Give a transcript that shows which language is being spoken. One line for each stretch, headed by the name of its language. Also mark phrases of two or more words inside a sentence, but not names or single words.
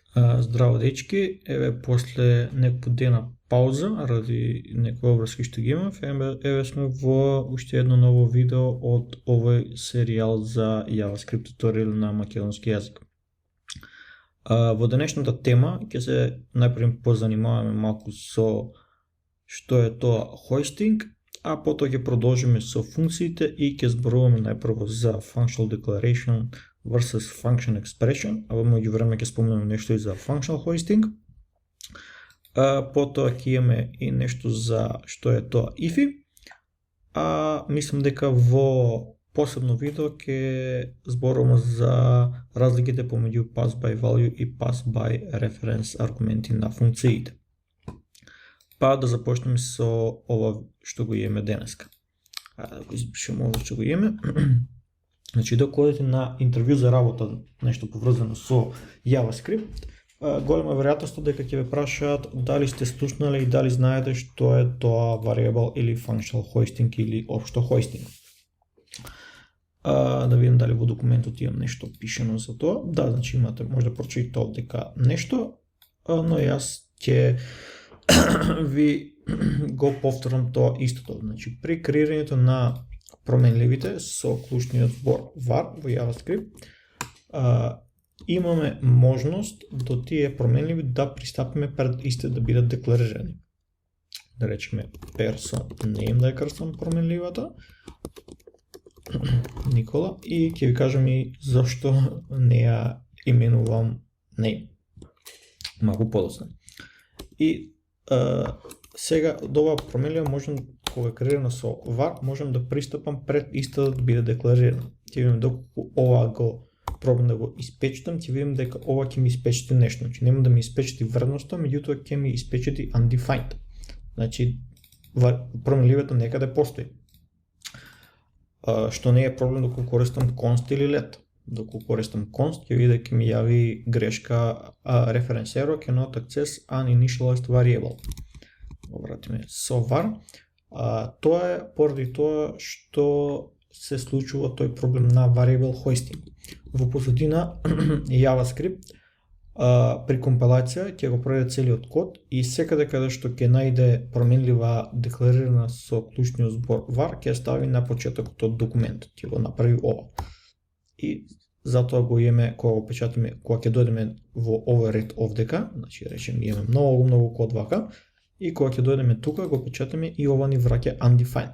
Macedonian: Здраво дечки, после некој дена пауза ради некои обрски што ги имав, сме во уште едно ново видео од овој серијал за JavaScript туторијал на македонски јазик. Во денешната тема ќе се најпрво позанимаваме малку со што е тоа хостинг, а потоа ќе продолжиме со функциите и ќе зборуваме најпрво за
English: functional declaration versus function expression,
Macedonian: а во меѓувреме ќе спомнеме нешто и за
English: functional hosting.
Macedonian: Потоа ќе имаме и нешто за што е тоа IFI, мислам дека во посебно видео ќе зборуваме за разликите помеѓу
English: pass by value
Macedonian: и
English: pass by reference
Macedonian: аргументи на функциите. Да започнеме со ова што го имаме денеска. Да го испишеме ова што го имаме. Значи, док одите на интервју за работа, нешто поврзано со JavaScript, голема веројатност дека ќе ве прашаат дали сте слушнали и дали знаете што е тоа variable или
English: functional hosting
Macedonian: или општо hosting. Да видим дали во документот имам нешто пишено за тоа. Да, значи имате, може да прочитате овдека нешто, но јас ќе ви го повторам тоа истото. Значи, при креирањето на променливите со клучниот збор var во JavaScript, имаме можност до тие променливи да пристапиме пред истите да бидат декларирани. Да речеме
English: person name
Macedonian: да ја крстам променливата, Никола, и ќе ви кажам и зашто не ја именувам name. Малку подоцна. И сега од оваа променлива можем, кога е креирана со var, можем да пристапам пред иста да биде декларирана. Ќе видиме доколку ова го пробам да го испечетам, ќе видим дека ова ќе ми испечети нешто. Значи нема да ми испечети вредноста, меѓутоа ќе ми испечети undefined. Значи променливата некаде постои. Што не е проблем доколку користам const или let. Доколку користам const, ќе види дека ми јави грешка
English: reference error cannot access an initialized variable.
Macedonian: Го вратиме со var. Тоа е поради тоа што се случува тој проблем на
English: variable hosting.
Macedonian: Во позадина JavaScript при компилација ќе го проведе целиот код и секаде каде што ќе најде променлива декларирана со клучниот збор var, ќе стави на почетокот од документот, ќе го направи ова. И затоа го имаме, кога го печатиме, кога ќе дојдеме во овој ред овдека, значи речеме имаме многу код вака, и кога ќе дојдеме тука го печатиме и ова ни враќа undefined.